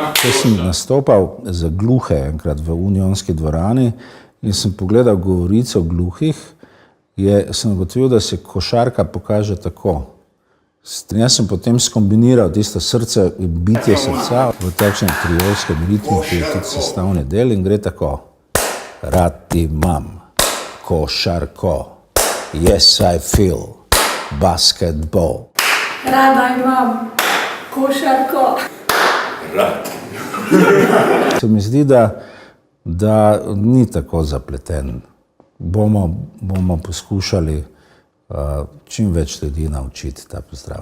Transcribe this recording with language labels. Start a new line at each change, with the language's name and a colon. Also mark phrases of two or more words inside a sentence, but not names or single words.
Slovenian: Ko sem nastopal za gluhe enkrat v Unionski dvorani in sem pogledal govorico gluhih, sem ugotovil, da se košarka pokaže tako. Jaz sem potem skombiniral tisto srce in bitje srca v takšnem triolskem ritmu, ki je tudi sestavni del in gre tako. Rad imam košarko,
English: yes I feel basketball.
Slovenian: Rada imam košarko. Rad. Se mi zdi, da ni tako zapleten. Bomo poskušali čim več ljudi naučiti ta pozdrav.